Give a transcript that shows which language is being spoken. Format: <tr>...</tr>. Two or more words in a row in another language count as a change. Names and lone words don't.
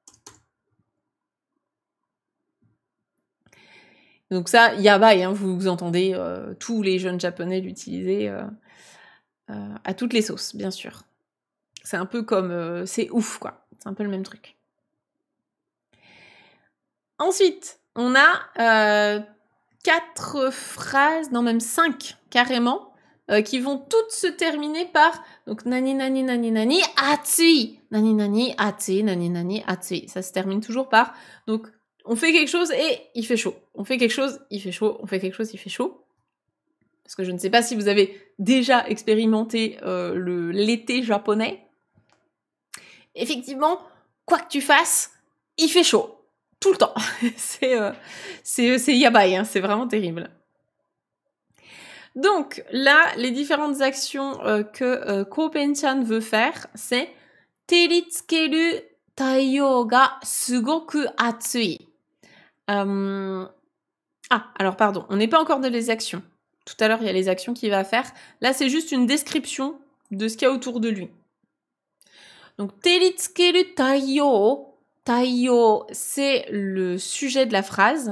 <fr>Donc ça, yabai, hein, vous entendez tous les jeunes japonais l'utiliser à toutes les sauces, bien sûr. C'est un peu comme... c'est ouf, quoi. C'est un peu le même truc. Ensuite, on a 4 phrases, non même 5 carrément, qui vont toutes se terminer par donc</fr> <ja>何々何々暑い、何々暑い、何々暑い.</ja> <fr>Ça se termine toujours par donc on fait quelque chose et il fait chaud. On fait quelque chose, il fait chaud. On fait quelque chose, il fait chaud. Parce que je ne sais pas si vous avez déjà expérimenté l'été japonais. Effectivement, quoi que tu fasses, il fait chaud. Tout le temps. c'est yabai, hein, c'est vraiment terrible. Donc là, les différentes actions que Koupen-chan veut faire, c'est</fr> <ja>照りつける太陽がすごく暑い.</ja> <fr>Ah, alors pardon, on n'est pas encore dans les actions. Tout à l'heure, il y a les actions qu'il va faire. Là, c'est juste une description de ce qu'il y a autour de lui. Donc,</fr> <ja>照りつける太陽.</ja> <fr>Taiyo, c'est le sujet de la phrase.</fr>